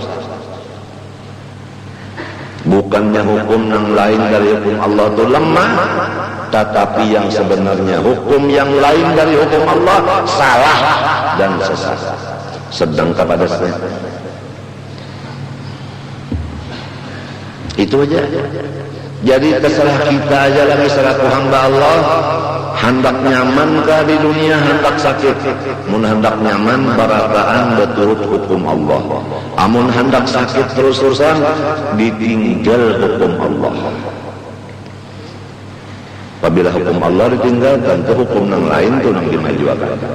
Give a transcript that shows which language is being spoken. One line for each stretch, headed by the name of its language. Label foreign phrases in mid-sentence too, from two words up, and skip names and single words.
Indonesian: Bukannya hukum yang lain dari hukum Allah itu lemah, tetapi yang sebenarnya hukum yang lain dari hukum Allah salah dan sesat. Sedang kepada saya itu aja. Jadi terserah kita aja lagi selaku hamba Allah,
Banjar: hendak nyaman kah di dunia, hendak sakit. Mun hendak nyaman barataan beturut hukum Allah. Amun hendak sakit terus-terusan ditinggal hukum Allah.
Indonesian: Apabila hukum Allah ditinggalkan, itu hukum yang lain itu yang dimajukan.